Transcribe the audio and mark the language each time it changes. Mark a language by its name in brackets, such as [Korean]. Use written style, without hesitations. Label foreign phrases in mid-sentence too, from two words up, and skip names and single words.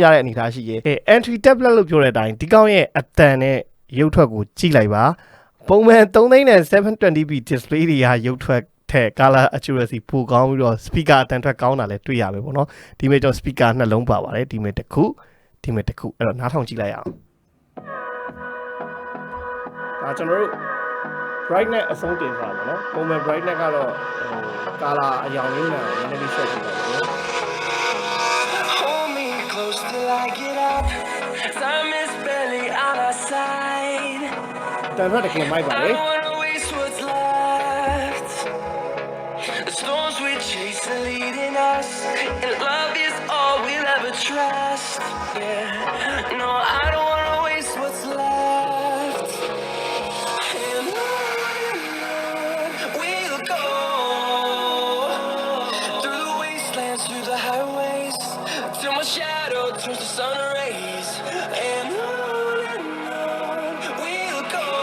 [Burmese] တဲ့အနေအထားရှိရဲ့ [English] entry tablet [Burmese] လို့ပြောတဲ့အတိုင်းဒီကောင်ရဲ့အတန်နဲ့ရုပ်ထွက်ကိုကြည့်လိုက်ပါပုံမှန်3,720p display တွေကရုပ်ထွက်ထက် [English] color accuracy [Burmese] ပိုကောင်းပြီးတော့ speaker အတန်ထွက်ကောင်းတာလည်းတွေ့ရမယ်ပေါ့နော်ဒီမဲ့ကျွန်တော် speaker နှလုံးပါပါတယ်ဒီမဲ့တစ်ခုအဲ့တော့နားထောင်ကြည့်လိုက်ရအောင်ဒါကျွန်တော်တို့ brightness အဆုံးတင်ထားပါတော့ပုံမှန် brightness ကတော့ color အရောင်လေးနဲ့နည်းနည်းဆက်ကြည့်ပါမယ် [English] Hold me close till I get up Time is barely on our side [Burmese] တန်ထွက်တကယ်မိုက်ပါလေ [English] I don't wanna waste what's left The storms we chase are leading us And love is all we'll ever trust Yeah No, I don't wanna waste what's left And on we'll go Through the wastelands, through the highways Till my shadow turns to sun rays And on we'll go